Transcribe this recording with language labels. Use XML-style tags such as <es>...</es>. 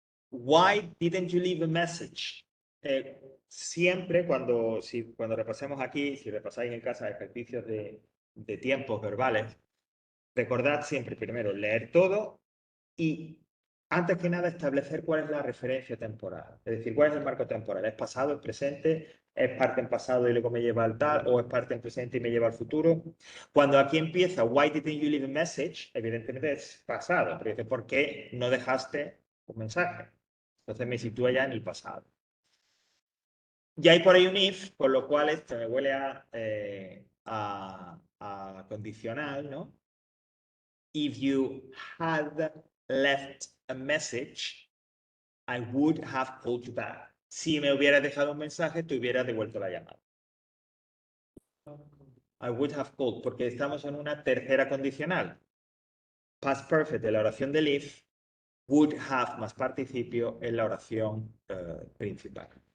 <en>Why didn't you leave a message?</en> <es>Siempre cuando repasemos aquí, si repasáis en casa ejercicios de tiempos verbales, recordad siempre primero leer todo y antes que nada, establecer cuál es la referencia temporal. Es decir, cuál es el marco temporal. ¿Es pasado, es presente? ¿Es parte en pasado y luego me lleva al tal? ¿O es parte en presente y me lleva al futuro? Cuando aquí empieza,</es> <en>why didn't you leave a message?</en> <es>Evidentemente es pasado. Pero dice, ¿por qué no dejaste un mensaje? Entonces me sitúa ya en el pasado. Y hay por ahí un if, con lo cual esto me huele a condicional, ¿no?</es> <en>If you had left a message, I would have called you back.</en> <es>Si me hubieras dejado un mensaje, te hubiera devuelto la llamada.</es> <en>I would have called,</en> <es>porque estamos en una tercera condicional. Past perfect de la oración del if, would have más participio en la oración principal.</es>